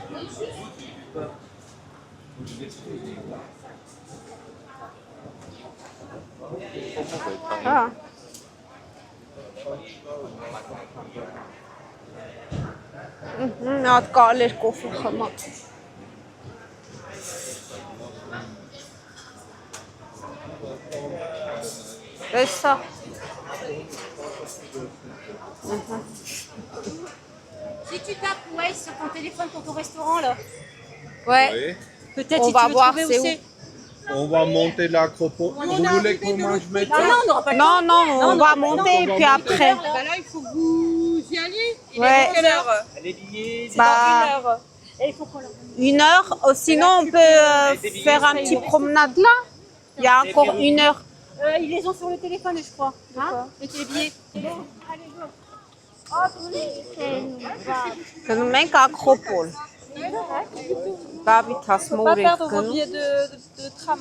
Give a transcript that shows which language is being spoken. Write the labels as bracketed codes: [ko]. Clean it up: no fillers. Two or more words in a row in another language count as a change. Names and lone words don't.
[hy] Հա։ Մի հատ կարելի կոֆե խմած։ Տեսա։ [fr] Si tu tapes Waze sur ton téléphone pour ton restaurant là, Ouais. peut-être On si va tu veux voir trouver c'est où c'est. On va monter l'acropole. Vous voulez que moi je mette Non, non, on n'aura pas le Non, temps. non, on va monter et puis après. Bah là, il faut que vous y alliez. Ouais. Quelle heure? Les billets, C'est dans Bah, 1 heure. Et il faut qu'on leur donne. 1 heure. Sinon, on peut faire un petit promenade là. Il y a encore 1 heure. Ils les ont sur le téléphone, je crois. Hein? Avec les billets. [hy] Գնում ենք Ակրոպոլ։ Դավիթ ասում որ ենք գնում։ [fr] de tram.